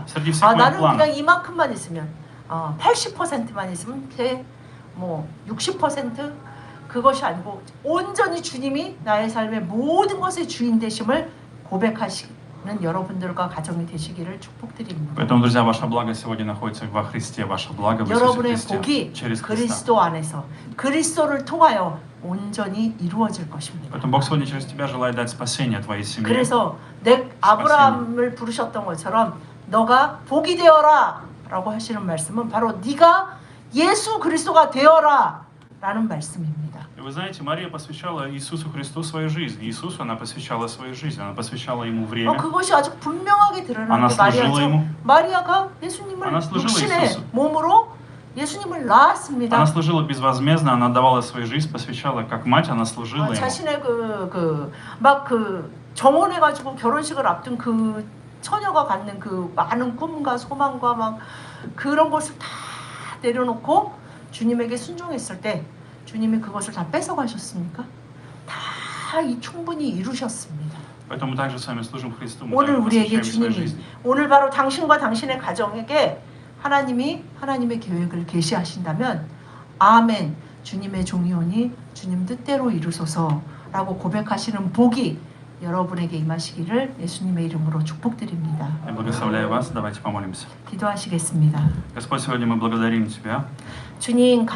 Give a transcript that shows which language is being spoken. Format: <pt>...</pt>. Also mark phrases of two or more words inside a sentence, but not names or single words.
<ru>Среди всех моих</ru> <ko>나는</ko> <ru>планов.</ru> <ko>그냥 이만큼만 있으면 80%만 있으면 돼. 뭐 60% 그것이 아니고 온전히 주님이 나의 삶의 모든 것의 주인 되심을 고백하시는 여러분들과 가정이 되시기를 축복드립니다.</ko> <ru>Поэтому, друзья, ваша благо сегодня находится во Христе, ваша благо в Иисусе</ru> <ko>여러분의</ko> <ru>Христе,</ru> <ko>복이</ko> <ru>через Христа.</ru> <ko>그리스도 안에서 그리스도를 통하여 온전히 이루어질 것입니다.</ko> <ru>Поэтому Бог сегодня через тебя желает дать спасение твоей семье.</ru> <ko>그래서 아브라함을 부르셨던 것처럼 너가 복이 되어라 라고 하시는 말씀은 바로 네가 예수 그리스도가 되어라 라는 말씀입니다.</ko> <ru>И вы знаете, Мария посвящала Иисусу Христу свою жизнь. Иисусу она посвящала свою жизнь, она посвящала Ему время.</ru> <ko>그것이 아주 분명하게</ko> <ru>Она</ru> <ko>드러나는 게</ko> <ru>служила Ему.</ru> <ko>마리아가 예수님을</ko> <ru>Она служила</ru> <ko>육신의</ko> <ru>Иисусу.</ru> <ko>몸으로 예수님을 낳았습니다.</ko> <ru>Она служила безвозмездно, она отдавала свою жизнь, посвящала как мать, она служила Ему.</ru> <ko>자신의 막 정혼해가지고 결혼식을 앞둔 그 처녀가 갖는 그 많은 꿈과 소망과 막 그런 것을 다 내려놓고 주님에게 순종했을 때 주님이 그것을 다 뺏어가셨습니까? 다 충분히 이루셨습니다.</ko> <ru>Поэтому также с вами служим Христу, мы</ru> <ko>오늘</ko> <ru>также</ru> <ko>우리에게</ko> <ru>посвящаем свою</ru> <ko>주님이</ko> <ru>жизнь.</ru> <ko>오늘 바로 당신과 당신의 가정에게 하나님이 하나님의 계획을 계시하신다면 아멘 주님의 종이오니 주님 뜻대로 이루소서라고 고백하시는 복이 여러분에게 임하시기를 예수님의 이름으로 축복드립니다.</ko> <ru>Я благословляю вас, давайте помолимся.</ru> <ko>기도하시겠습니다.</ko> <ru>Господь, сегодня мы благодарим Тебя.</ru> <ko>주님</ko>